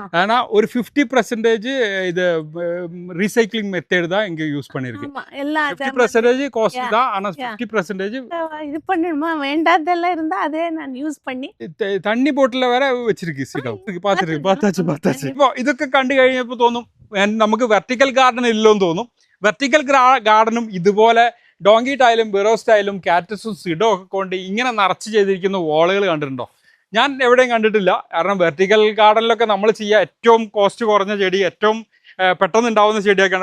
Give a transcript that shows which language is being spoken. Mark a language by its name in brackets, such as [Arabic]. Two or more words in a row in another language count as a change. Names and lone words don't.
[Tamil] ஆனா ஒரு 50% இது [English] recycling method [Tamil] தான் இங்க யூஸ் பண்ணிருக்கு. 50% காஸ்ட் தான், ஆனா 50% இது பண்ணணுமா வேண்டாதெல்லாம் இருந்தா அதே நான் யூஸ் பண்ணி தண்ணி போட்டில் வேற வச்சிருக்கு. பார்த்தாச்சு. [Malayalam] இப்போ ഇതൊക്കെ കണ്ടു കഴിഞ്ഞപ്പോൾ തോന്നും നമുക്ക് [English] vertical garden [Malayalam] ഇല്ലെന്ന് തോന്നും. [English] vertical garden [Malayalam] ഇതുപോലെ ഡോങ്കി ടൈലും ബിറോ സ്റ്റൈലും കാറ്റസും സിഡോ ഒക്കെ കൊണ്ട് ഇങ്ങനെ നിറച്ച് ചെയ്തിരിക്കുന്ന വാളുകൾ കണ്ടിട്ടുണ്ടോ? ഞാൻ എവിടെയും കണ്ടിട്ടില്ല. കാരണം [English] vertical garden [Malayalam] നമ്മൾ ചെയ്യുക ഏറ്റവും കോസ്റ്റ് കുറഞ്ഞ ചെടി, ഏറ്റവും പെട്ടെന്ന് ഉണ്ടാവുന്ന ചെടിയൊക്കെയാണ്.